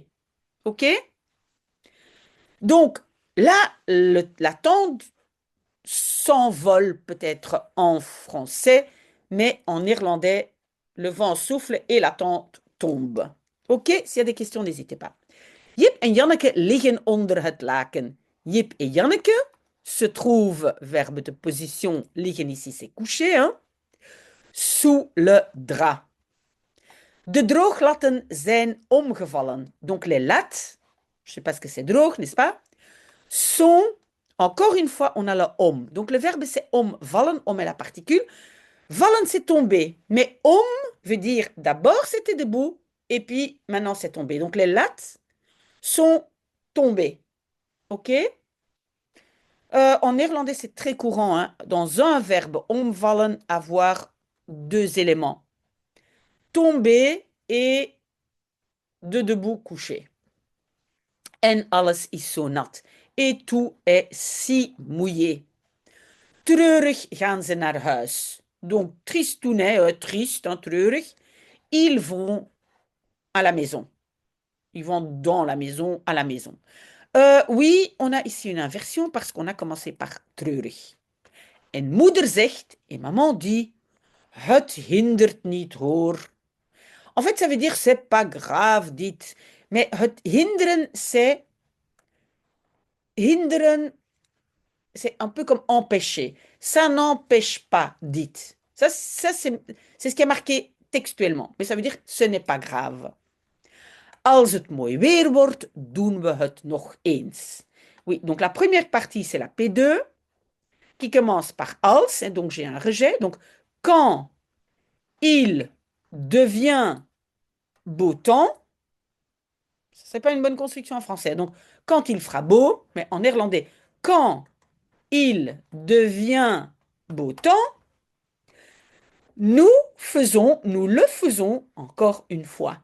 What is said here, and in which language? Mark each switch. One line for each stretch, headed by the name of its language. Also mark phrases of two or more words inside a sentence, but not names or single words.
French: OK? Donc là, la tente s'envole peut-être en français, mais en néerlandais, le vent souffle et la tente tombe. OK? S'il y a des questions, n'hésitez pas.
Dutch: Jip en Janneke liggen onder het laken.
French: Jip et Janneke se trouvent, verbe de position, liggen ici c'est coucher, hein, sous le drap.
Dutch: De drooglatten zijn omgevallen.
French: Donc les lattes, je ne sais pas ce que c'est droog, n'est-ce pas, sont, encore une fois, on a le om. Donc le verbe c'est omvallen, om est la particule. Vallen c'est tomber, mais om veut dire d'abord c'était debout et puis maintenant c'est tombé. Donc les lattes sont tombées. OK? En néerlandais, c'est très courant, hein, dans un verbe omvallen, avoir deux éléments. Tomber et de debout coucher.
Dutch: En alles is zo nat.
French: Et tout est si mouillé.
Dutch: Treurig gaan ze naar huis.
French: Donc, tristounet, triste, hein, treurig. Ils vont à la maison. Ils vont dans la maison, à la maison. Oui, on a ici une inversion parce qu'on a commencé par treurig.
Dutch: En moeder zegt,
French: et maman dit,
Dutch: het hindert niet hoor.
French: En fait, ça veut dire c'est pas grave, dites. Mais
Dutch: het hinderen,
French: c'est hinderen, c'est un peu comme empêcher. Ça n'empêche pas, dites. Ça c'est ce qui est marqué textuellement. Mais ça veut dire ce n'est pas grave.
Dutch: Als het mooi weer wordt, doen we het nog eens.
French: Oui, donc la première partie, c'est la P2, qui commence par als, et donc j'ai un rejet. Donc, quand il devient beau temps, ce n'est pas une bonne construction en français. Donc, quand il fera beau, mais en néerlandais, quand il devient beau temps, nous le faisons encore une fois.